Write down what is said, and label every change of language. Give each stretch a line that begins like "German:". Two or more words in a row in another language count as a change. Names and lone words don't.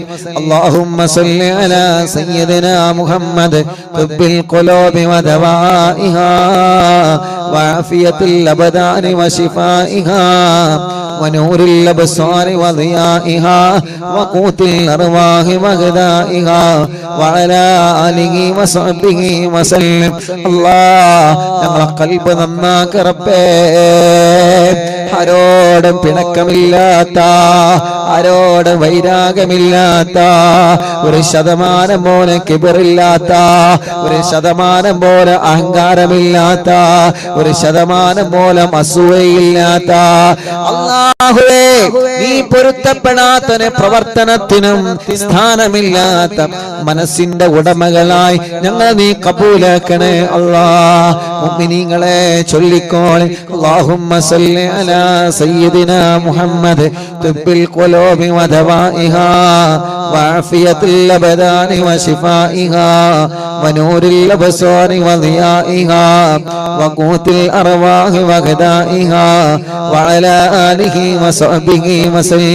Arabic: اللهم صل على سيدنا محمد طب القلوب ودوائها وعافية الأبدان وشفائها ونور الأبصار وضيائها وقوت الأرواح وغذائها وعلى آله وصحبه وسلم.
Malayalam: الله ഞങ്ങളെ ഖൽബ് നന്നാക്ക റബ്ബേ. ആരോടും പിണക്കമില്ലാത്ത, ആരോടും വൈരാഗ്യമില്ലാത്ത, 1% പോലെ കിബറില്ലാത്ത, 1% പോലെ അഹങ്കാരമില്ലാത്ത, 1% പോലെ അസൂയയില്ലാത്ത അല്ലാഹുവേ, നീ പൊരുത്തപ്പെടാത്ത പ്രവർത്തനത്തിനും സ്ഥാനമില്ലാത്ത മനസ്സിന്റെ ഉടമകളായി ഞങ്ങൾ നീ കബൂലാക്കണേ അല്ലാ. മുഅ്മിനീങ്ങളെ ചൊല്ലിക്കോളെ.
Arabic: اللهم صل على على سيدنا محمد طب القلوب ودوائها وعافية الأبدان وشفائها ونور الأبصار وضيائها وقوت الأرواح وغذائها وعلى آله وصحبه وسلم.